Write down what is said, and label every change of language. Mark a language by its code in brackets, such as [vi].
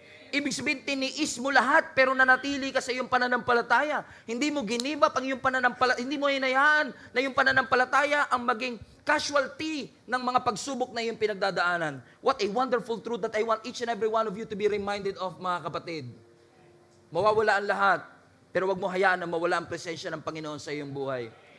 [tl] Ibig sabihin, tiniis mo lahat, pero nanatili ka sa iyong pananampalataya. Hindi mo ginibap ang iyong pananampalataya. Hindi mo hinayaan na iyong pananampalataya ang maging casualty ng mga pagsubok na iyong pinagdadaanan. [en] What a wonderful truth that I want each and every one of you to be reminded of, [tl] mga kapatid. Mawawala ang lahat, pero wag mo hayaan na mawala ang presensya ng Panginoon sa iyong buhay.